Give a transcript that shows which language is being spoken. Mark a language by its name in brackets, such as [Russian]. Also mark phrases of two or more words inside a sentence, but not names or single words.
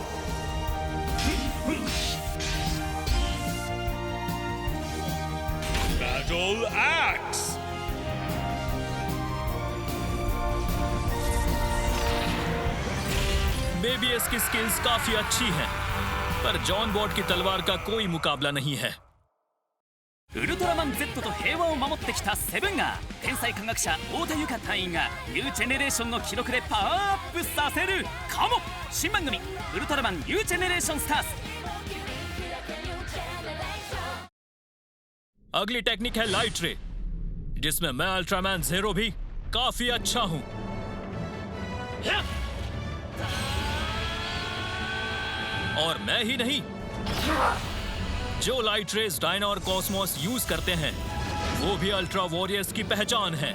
[Hindi] बैटल एक्स। मेबियस की स्किल्स काफी अच्छी हैं, पर जॉन बॉट की तलवार का कोई मुकाबला नहीं है। [Japanese] ウルトラマン Z と平和を守ってきたセブンが天才科学者太田由夏隊員がニュージェネレーションの記録でパワーアップさせるかも。新番組ウルトラマンニュージェネレーションスターズ。 [Hindi] अगली टेक्निक है [English] light ray, [Hindi] जिसमें मैं अल्ट्रामैन ज़ेरो भी काफी अच्छा हूं। और मैं ही नहीं, जो [English] light rays [Hindi] डायना और कॉस्मोस यूज करते हैं वो भी [English] ultra warriors [Hindi] की पहचान है।